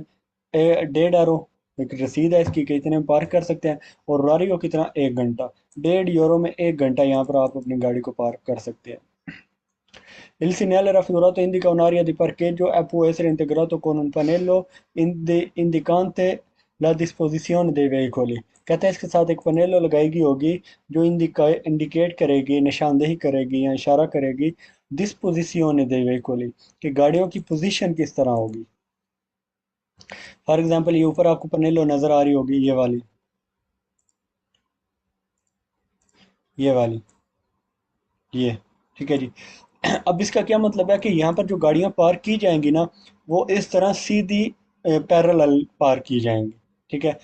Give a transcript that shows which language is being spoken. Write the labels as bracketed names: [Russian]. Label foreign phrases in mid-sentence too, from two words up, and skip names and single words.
[Hindi] 1.5 यूरो एक रसीद है इसकी कि इतने में पार्क कर सकते हैं, और रारी को कितना, 1 घंटा। 1.5 यूरो में 1 घंटा यहाँ पर आप अपनी गाड़ी को पार्क कर सकते हैं। [Italian] Il segnale raffigurato indica un'area di parcheggio e può essere integrato con un pannello indicante la disposizione dei veicoli। [Hindi] कहते हैं इसके साथ एक पनेलो लगाएगी होगी जो इंडिकेट करेगी, निशानदेही करेगी या इशारा करेगी [Italian] disposizione dei veicoli, [Hindi] कि गाड़ियों की पोजीशन किस तरह होगी। फॉर एग्जांपल ये ऊपर आपको पनेलो नजर आ रही होगी, ये वाली ये, ठीक है जी। अब इसका क्या मतलब है कि यहाँ पर जो गाड़ियाँ पार्क की जाएंगी ना, वो इस तरह सीधी पैरेलल पार्क की जाएंगी, ठीक है।